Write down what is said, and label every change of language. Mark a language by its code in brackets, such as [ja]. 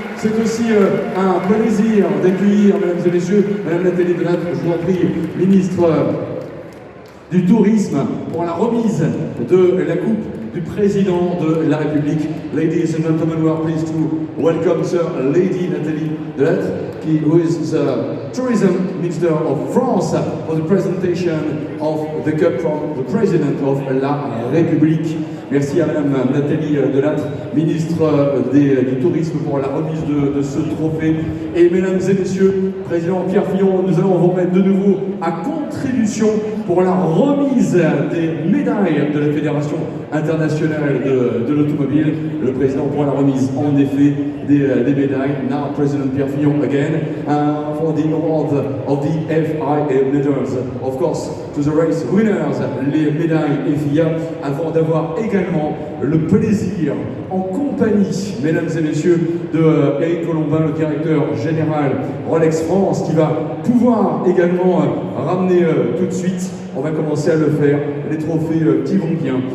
[fr] C'est aussi un plaisir d'accueillir, mesdames et messieurs, Madame Nathalie Delattre, je vous en prie, ministre du Tourisme, pour la remise de la coupe du président de la République. [en] Ladies and gentlemen, we are pleased to welcome Sir Lady Nathalie Delattre, who is the Tourism Minister of France, for the presentation of the cup from the President of la République. [fr] Merci à Madame Nathalie Delattre, ministre du Tourisme, pour la remise de ce trophée. Et mesdames et messieurs, Président Pierre Fillon, nous allons vous remettre de nouveau à contribution pour la remise des médailles de la Fédération internationale de l'automobile. Le président pour la remise, en effet, des médailles. [en] Now, President Pierre Fillon again, for the award of the FIA medals. Of course, to the race winners, [fr] les médailles FIA, avant d'avoir également le plaisir, en compagnie, mesdames et messieurs, de Eric Colombin, le directeur général Rolex France, qui va pouvoir également ramener tout de suite, on va commencer à le faire, les trophées qui vont bien.